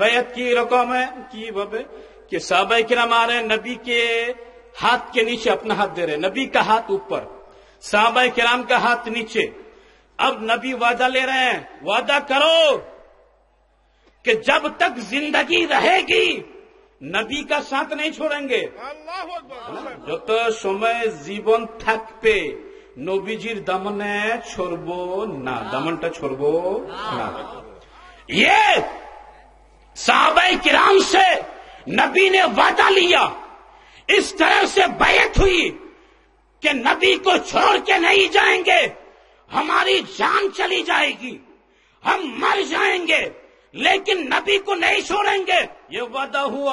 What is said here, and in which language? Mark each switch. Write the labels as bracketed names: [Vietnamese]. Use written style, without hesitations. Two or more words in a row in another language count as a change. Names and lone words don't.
[Urdu] بیعت کی رقم ہے کہ صحابہ کرام آ رہے ہیں، نبی کے ہاتھ کے نیچے اپنا ہاتھ دے رہے، نبی کا ہاتھ اوپر، صحابہ کرام کا ہاتھ نیچے۔ اب نبی وعدہ لے رہے ہیں، وعدہ کرو کہ جب تک زندگی رہے گی نبی کا ساتھ نہیں چھوڑیں گے۔ [Bangla] যত সময় জীবন থাকবে নবীজির দামনে ছড়বো না, দামনটা ছড়বো না। [Urdu] یہ صحابہ کرام سے نبی نے وعدہ لیا، اس طرح سے بیعت ہوئی کہ نبی کو چھوڑ کے نہیں جائیں گے، ہماری جان چلی جائے گی، ہم مر جائیں گے لیکن نبی کو نہیں چھوڑیں گے، یہ وعدہ ہوا۔